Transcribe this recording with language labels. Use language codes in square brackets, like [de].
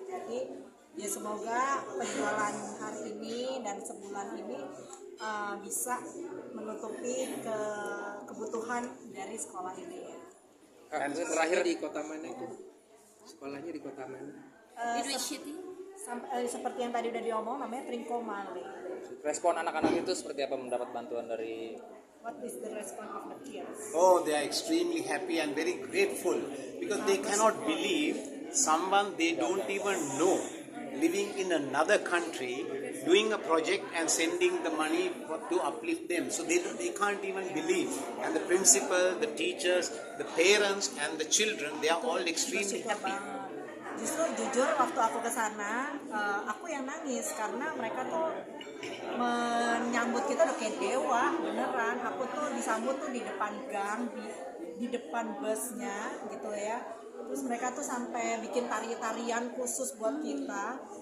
[id] Jadi ya semoga penjualan hari ini dan sebulan ini bisa menutupi kebutuhan dari sekolah ini ya. Terakhir di kota mana itu? Sekolahnya di kota mana? [en] In which city? [id] Seperti yang tadi udah diomong, namanya Trincomalee. respon anak-anak itu seperti apa mendapat bantuan dari? [en] What is the response of the kids? Oh, they are extremely happy and very grateful because they cannot believe someone they don't even know living in another country doing a project and sending the money to uplift them. So they can't even believe. And the principal, the teachers, the parents and the children, they are all extremely happy. [id] Justru jujur waktu aku ke sana, aku yang nangis karena mereka tuh menyambut kita udah kayak dewa beneran. Aku tuh disambut tuh di depan gang, di depan busnya gitu ya. Terus mereka tuh sampai bikin tarian khusus buat kita.